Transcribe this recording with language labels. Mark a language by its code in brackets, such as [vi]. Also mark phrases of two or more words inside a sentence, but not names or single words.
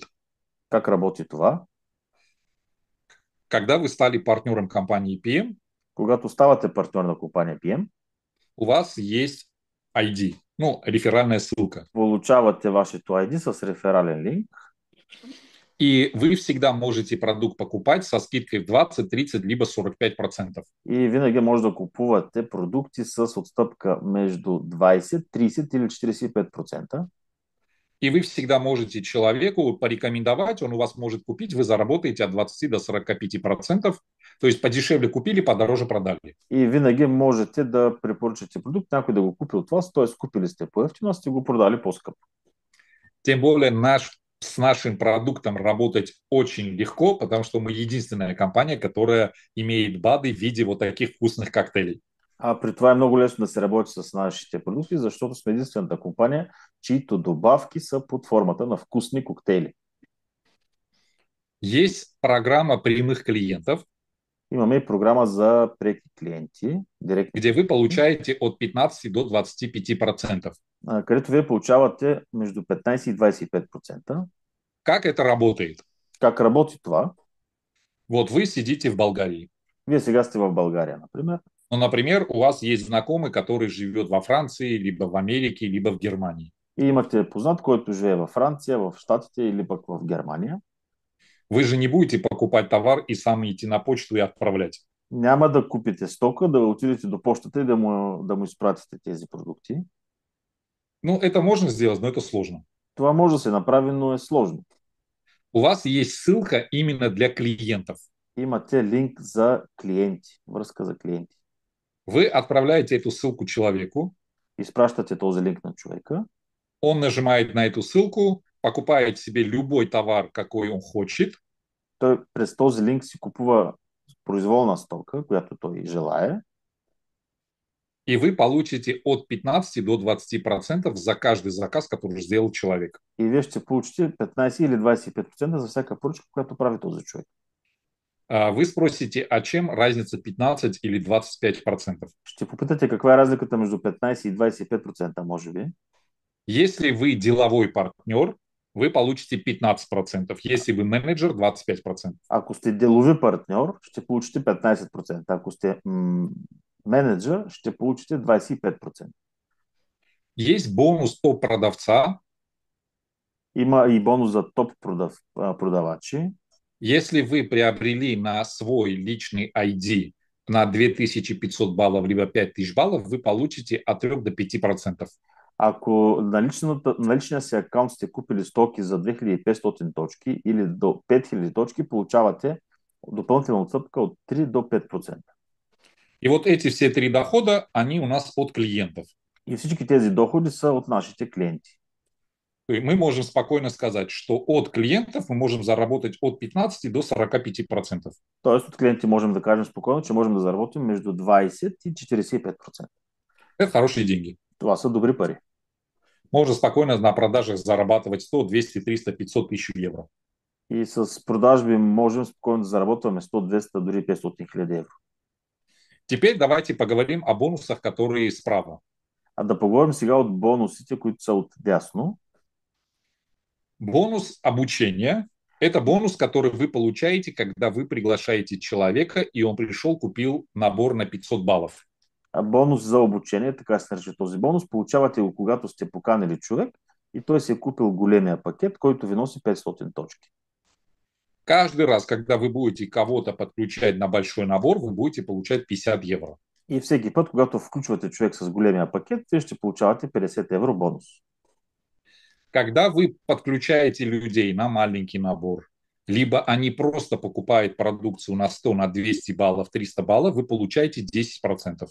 [bg] Как работи това? [ru] Когда вы стали партнером компании PM, [bg] Когато ставате партньор на компания PM, [ru] у вас есть ID. Ну, реферальная ссылка. [bg] Получавате вашето ID с реферален линк [ru] И вы всегда можете продукт покупать со скидкой в 20, 30, либо 45%. [bg] и винаги може да купувате продукти с отстъпка между 20, 30 или 45%. [ru] И вы всегда можете человеку порекомендовать, он у вас может купить, вы заработаете от 20 до 45%. То есть подешевле купили, подороже продали. [bg] И винаги можете да препоръчате продукт, някой да го купи от вас, т.е. купили сте по-евтино, а сте го продали по-скъпо. [ru] Тем более с нашим продуктом работать очень легко, потому что мы единственная компания, которая имеет БАДы в виде вот таких вкусных коктейлей. [bg] А при това е много лесно да се работи с нашите продукти, защото сме единствената компания, чието добавки са под формата на вкусни коктейли. [ru] Есть программа прямых клиентов, [bg] Имаме и програма за преки клиенти, директни [ru] где вы [bg] клиенти, [ru] получаете от 15 до 25%. [bg] където вие получавате между 15 и 25%. [ru] Как это работает? [bg] Как работи това? [ru] Вот вы сидите в Болгарии. [bg] Вие сега сте в България, например, [ru] Ну, например, у вас есть знакомый, который живет во Франции, либо в Америке, либо в Германии. [bg] и имате познат, който живее във Франция, в Щатите или пък в Германия. [ru] Вы же не будете покупать товар и сам идти на почту и отправлять. [bg] Няма да купите стока, да отидете до почтата и да му изпратите тези продукти. [ru] Ну, это можно сделать, но это сложно. [bg] Това може да се направи, но е сложно. [ru] У вас есть ссылка именно для клиентов. [bg] Имате линк за клиенти, връзка за клиенти. [ru] Вы отправляете эту ссылку человеку, [bg] Изпращате този линк на човека, [ru] он нажимает на эту ссылку, покупает себе любой товар, какой он хочет, [bg] той през този линк си купува произволна стока, която той желае, [ru] и вы получите от 15 до 20% за каждый заказ, который сделал человек. [bg] и вие ще получите 15 или 25% за всяка поръчка, която прави този човек. [ru] Вы спросите, а чем разница 15 или 25%? [bg] Ще попитате каква е разликата между 15 и 25%, може би. [ru] Если вы деловой партнер, вы получите 15%. Если вы менеджер, 25%. [bg] Ако сте делови партньор, ще получите 15%. Ако сте менеджер, ще получите 25%. [ru] Есть бонус топ-продавца. [bg] Има и бонус за топ продавачи. [ru] Если вы приобрели на свой личный ID на 2500 баллов, либо 5000 баллов, вы получите от 3 до 5%. [bg] Ако на личния си акаунт сте купили стоки за 2500 точки или до 5000 точки, получавате допълнителна отстъпка от 3 до 5%. [ru] И вот эти все три дохода, они у нас от клиентов. [bg] И всички тези доходи са от нашите клиенти. [ru] И мы можем спокойно сказать, что от клиентов мы можем заработать от 15 до 45%. [bg] Тоест от клиенти можем да кажем спокойно, че можем да заработим между 20 и 45%. [ru] Это хорошие деньги. [bg] Това са добри пари. [ru] Можно спокойно на продажах зарабатывать 100, 200, 300, 500 тысяч евро. [bg] И с продажби можем спокойно да заработваме 100, 200, дори 500 хиляди евро. [ru] Теперь давайте поговорим о бонусах, которые справа. [bg] А да поговорим сега от бонусите, които са от дясно. [ru] Бонус обучения – это бонус, который вы получаете, когда вы приглашаете человека, и он пришел, купил набор на 500 баллов. [bg] А бонус за обучение, така се нарича този бонус, получавате го когато сте поканили човек и той си е купил големия пакет, който ви носи 500 точки. [ru] Каждый раз, когда вы будете кого-то подключать на большой набор, вы будете получать 50 евро. [bg] И всеки път, когато включвате човек с големия пакет, вие ще получавате 50 евро бонус. [ru] Когда вы подключаете людей на маленький набор, либо они просто покупают продукцию на 100, на 200 баллов, 300 баллов, вы получаете 10%.